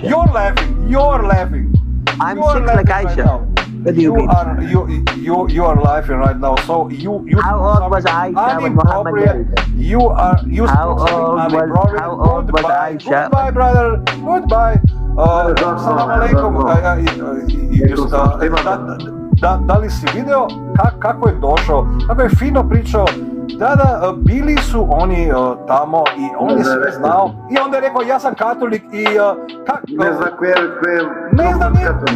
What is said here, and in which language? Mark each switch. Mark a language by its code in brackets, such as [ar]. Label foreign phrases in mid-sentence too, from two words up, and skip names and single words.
[en] You're laughing. I'm 6 like Aisha. What do you mean? You are laughing right now. So you. How old was Aisha when Muhammad married her? How old was Aisha? Goodbye, brother. Goodbye. [ar] Salam alaikum. [sr] Da li si video kako je došao, kako je fino pričao? Da, bili su oni tamo i on je sve znao. I onda je rekao, ja sam katolik i... Ne zna ko je katolik.